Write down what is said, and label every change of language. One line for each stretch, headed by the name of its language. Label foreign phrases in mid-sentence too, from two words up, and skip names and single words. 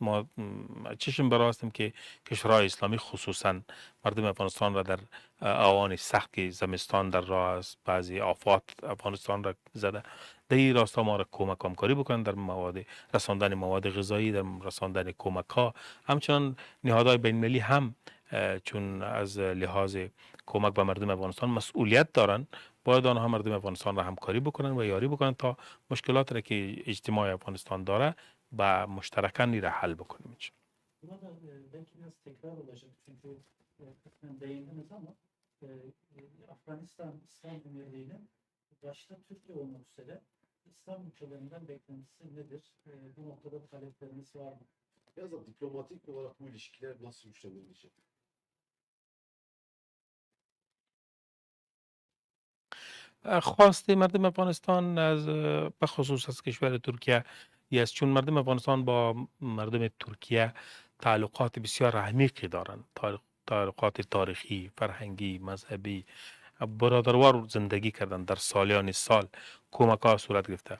Persian: ما چشم براستیم که کشورهای اسلامی خصوصا مردم افغانستان را در آوان سخت که زمستان در راه است، بعضی آفات افغانستان را زده، در این راستا ما را کمک همکاری بکنند در مواد رساندن مواد غذایی، در رساندن کمک ها. همچنان نهادهای بین المللی هم چون از لحاظ کمک به مردم افغانستان مسئولیت دارند، باید آنها مردم افغانستان را همکاری بکنند و یاری بکنند تا مشکلات را که اجتماع افغانستان داره با مشترکاً را حل بکنیم.
Turkish: Buna da belki biraz tekrar olacak çünkü kısmen değindiniz ama Afganistan İslam Emirliği'nin başta Türkiye olmak üzere İslam ülkelerinden beklentisi nedir? Bu noktada talepleriniz var mı? Biraz da diplomatik olarak bu ilişkiler nasıl güçlendirilecek?
Persian: خواست مردم افغانستان از به خصوص از کشور ترکیه است، چون مردم افغانستان با مردم ترکیه تعلقات بسیار عمیقی دارند، تعلقات تاریخی، فرهنگی، مذهبی، برادروار زندگی کردن در سالیان سال، کمک ها صورت گرفته.